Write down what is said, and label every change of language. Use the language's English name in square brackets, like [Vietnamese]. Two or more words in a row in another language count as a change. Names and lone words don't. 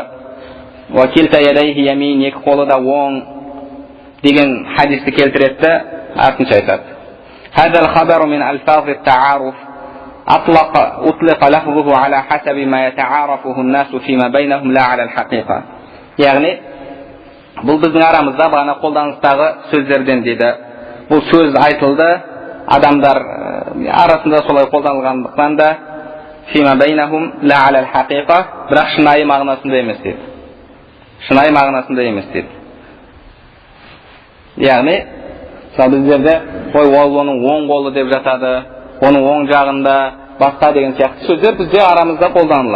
[Arabic] وكلتا يديه يمين, [Kazakh] екі қолы да оң деген хадисті келтіретті, артынша айтады. [Arabic] هذا الخبر من ألفاظ التعارف أطلق لفظه على حسب ما يتعارفه الناس فيما بينهم لا على الحقيقة. [Kazakh] Яғни бұл біздің арамызда бағана қолданыстағы сөздерден дейді. Бұл сөз айтылды, адамдар арасында солай қолданылғандықтан да [Arabic] فيما بينهم لا على الحقيقة, [Kazakh] бірақ шынайы мағынасында емес дейді. Шынайы мағынасында емес дейді. Яғни біздерде ол оның оң қолы деп жатады, оның оң жағында басқа деген сияқты сөздер бізде арамызда қолданылады.